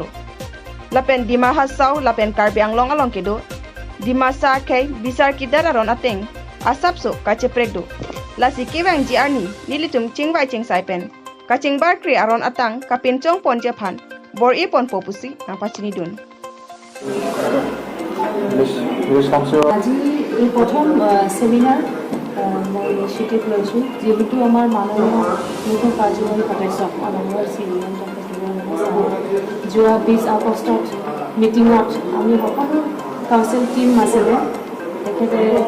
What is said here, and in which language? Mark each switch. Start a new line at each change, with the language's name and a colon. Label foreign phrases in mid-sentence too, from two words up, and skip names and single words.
Karbi: Lapen Dimahasau lapen Karbi Anglong along kido, Dimasa akhei bisar kidar aron ateng, asapso kachepregdo, lasi kiwang jiarni nilitum chingvai chingsai pen, kachingbar kri aron atang kapin chong pon japhan, bor ipon popusi napachini dun.
Assamese: আজি এই প্রথম সেমিনার মই ইনিশিয়েটিভ লৈছোঁ যেহেতু আমাৰ মাননীয় মুখ্য কাৰ্যবাহী সদস্য আমাৰ চিনিয়ৰ যোৱা 20 আগষ্টত মিটিঙত আমি সকলো
English: council team
Assamese: আছিলে তেখেতে